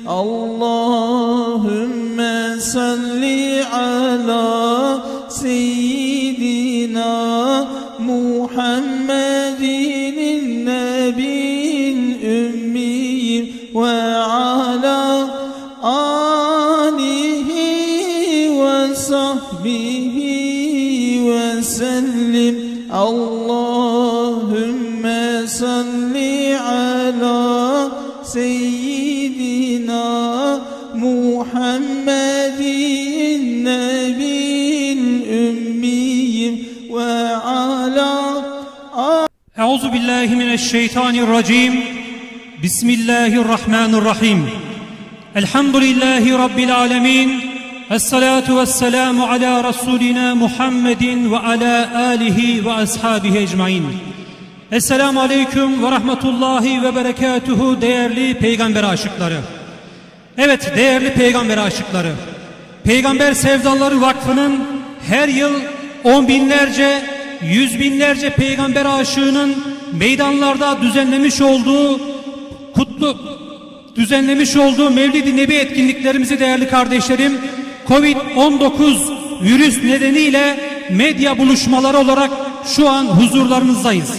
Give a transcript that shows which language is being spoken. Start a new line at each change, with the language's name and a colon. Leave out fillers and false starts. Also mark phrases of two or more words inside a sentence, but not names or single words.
Arabic: اللهم صل على سيدنا محمد النبي الأمي وعلى آله وصحبه وسلم. اللهم صل على سيدنا محمد النبي الأمي وعلى أعوذ بالله من الشيطان الرجيم. بسم الله الرحمن الرحيم. الحمد لله رب العالمين. والصلاة والسلام على رسولنا محمد وعلى آله وأصحابه أجمعين. السلام عليكم ورحمة الله وبركاته
Turkish: değerli peygamber aşıkları. Evet değerli peygamber aşıkları. Peygamber Sevdaları Vakfı'nın her yıl on binlerce, yüz binlerce peygamber aşığının meydanlarda düzenlemiş olduğu Mevlid-i Nebi etkinliklerimizi değerli kardeşlerim, Covid-19 virüs nedeniyle medya buluşmaları olarak şu an huzurlarınızdayız.